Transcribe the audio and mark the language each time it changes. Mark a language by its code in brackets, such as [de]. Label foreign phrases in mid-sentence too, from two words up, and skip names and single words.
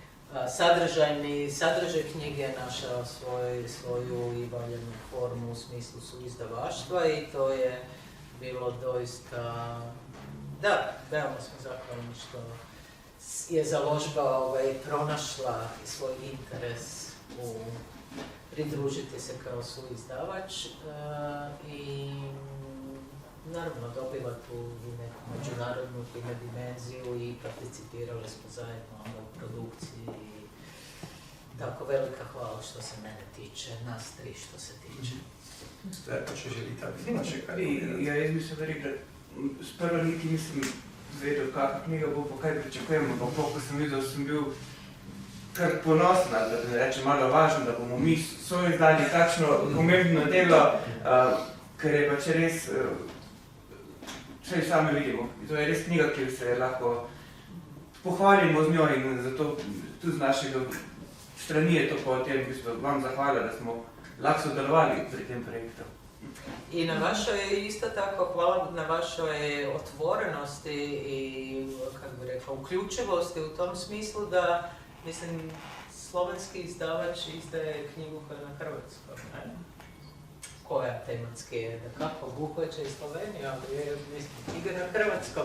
[hr] sadržaj knjige je našao svoju i valjanu formu u smislu suizdavaštva i to je bilo doista, da, veoma smo zahvalni što je založba pronašla svoj interes u pridružiti se kao suizdavač i naravno dobila tu i neku međunarodnu dimenziju i participirali smo zajedno u produkciji i tako velika hvala što se mene tiče, nas tri što se tiče. [sl] Stverko, če želite, ima še kaj povedati? Ja, jaz bi se rekel, sprva niti nisem vedel, kakva knjiga bo, pa kaj pričakujemo, pa ko sem videl, sem bil kar ponosna, da ne rečem malo važno, da bomo mi soizdali takšno pomembno delo, ker je pač res, vse sami vidimo. To je res knjiga, ki se lahko pohvalimo z njo in zato tudi z našega strani je to po tem, vam zahvala, da smo lahko sodelovali pri tem projektu. [hr] I na vašoj, isto tako, hvala na vašoj otvorenosti i, kako bi rekla, uključivosti u tom smislu da, mislim, slovenski izdavač izdaje knjigu koja je na hrvatskom, ne? Koja tematski je, da kako obuhvaća i Sloveniju, ali je, mislim, knjiga na hrvatskom.